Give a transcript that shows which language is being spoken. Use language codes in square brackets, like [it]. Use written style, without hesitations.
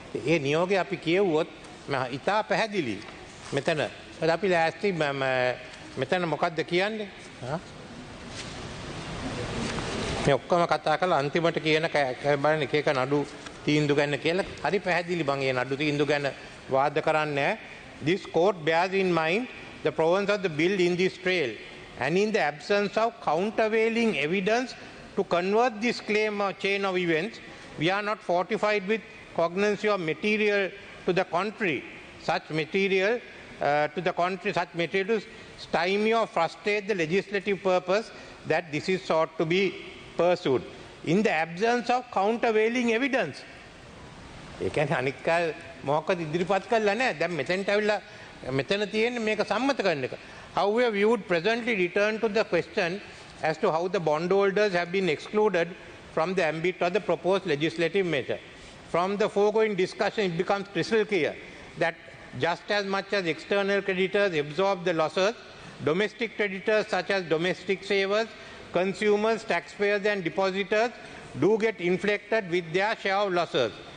[si] ඒ නියෝගය අපි කියවුවොත් ඉතා පැහැදිලි. මෙතන අපි ලෑස්ති මෙතන මොකද්ද කියන්නේ? මේ ඔක්කොම කතා කරලා අන්තිමට කියන බලන්න එක නඩු තීන්දුව ගන්න කියලා හරි පැහැදිලි බං ඒ නඩු තීන්දුව ගැන වාද කරන්නේ. [en] This court bears in mind the provisions of the bill in this trail and in the absence of countervailing evidence to convert this claim or chain of events, we are not fortified with cognizance of material to the contrary. Such material to stymie or frustrate the legislative purpose that this is sought to be pursued. In the absence of countervailing evidence. [si] ඒ කියන්නේ අනික් මොකක්ද ඉදිරිපත් කළා නෑ. දැන් මෙතෙන්ට ඇවිල්ලා මෙතන තියෙන්නේ මේක සම්මත කරන එක. [en] However, we would presently return to the question as to how the bondholders have been excluded from the ambit of the proposed legislative measure. From the foregoing discussion, it becomes crystal clear that just as much as external creditors absorb the losses, domestic creditors such as domestic savers, consumers, taxpayers and depositors do get inflicted with their share of losses.